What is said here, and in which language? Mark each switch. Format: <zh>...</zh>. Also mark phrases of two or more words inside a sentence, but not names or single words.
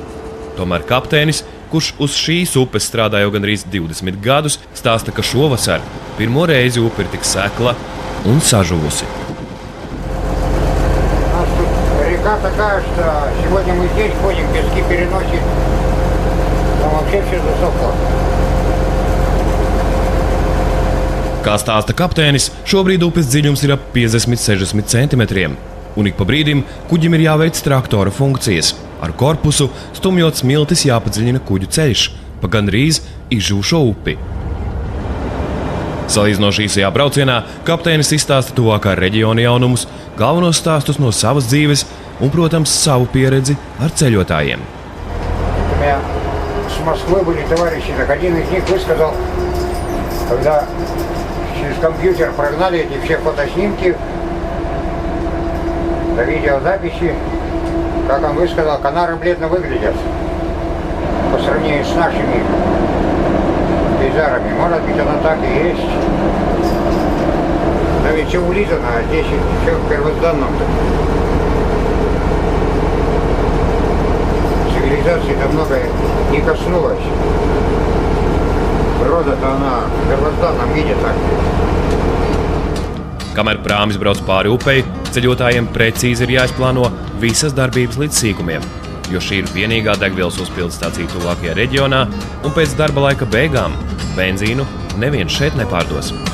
<lv>Tomēr kapteinis, kurš uz šīs upes strādā jau gandrīz 20 gadus, stāsta, ka šovasar pirmo reizi upe ir tik sekla un sažuvusi.</lv> <ru>Река такая, что сегодня мы здесь ходим, пески переносит, там вообще все засохло.</ru> <lv>Kā stāsta kapteinis, šobrīd upes dziļums ir ap 50–60 centimetriem, un ik pa brīdim kuģim ir jāveic traktora funkcijas. Ar korpusu stumjot smiltis jāpadziļina kuģu ceļš pa gandrīz izžūšo upi. Salīdzinoši īsajā braucienā kapteinis izstāsta tuvākā reģiona jaunumus, galvenos stāstus no savas dzīves un, protams, savu pieredzi ar ceļotājiem.</lv> <ru>У меня с Москвы были товарищи, так один из них высказал, когда через компьютер прогнали эти все фотоснимки, до видеозаписи, как он высказал, Канары бледно выглядят по сравнению с нашими пейзажами. Может быть, оно так и есть. Да ведь все улизано, а здесь все в первозданном-то. Цивилизации-то много не коснулось. Природа-то она в первозданном виде так.</ru> <lv>Kamēr prāmis brauc pāri upei, ceļotājiem precīzi ir jāizplāno visas darbības līdz sīkumiem, jo šī ir vienīgā degvielas uzpildes stacija tuvākajā reģionā, un pēc darba laika beigām benzīnu neviens šeit nepārdos.</lv>